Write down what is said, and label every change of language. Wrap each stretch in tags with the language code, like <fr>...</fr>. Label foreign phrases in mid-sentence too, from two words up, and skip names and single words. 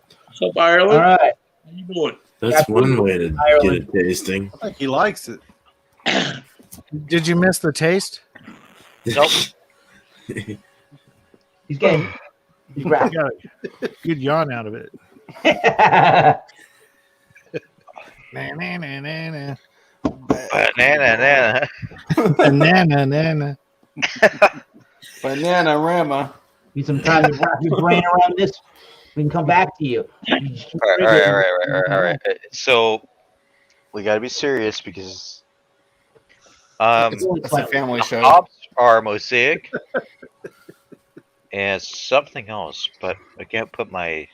<en>What's up, Ireland? All right. How you doing? That's one way to get it tasting. I think he likes it. Did you miss the taste? Nope. He's getting. He's rapping. Got a good yawn out of it. Na, na, na, na, na. Banana. Banana, nana. Banana Rama. Need some time to wrap your brain around this. We can come back to you. All right. So we got to be serious because It's a family show. hops are Mosaic and something else, but I can't put my</en>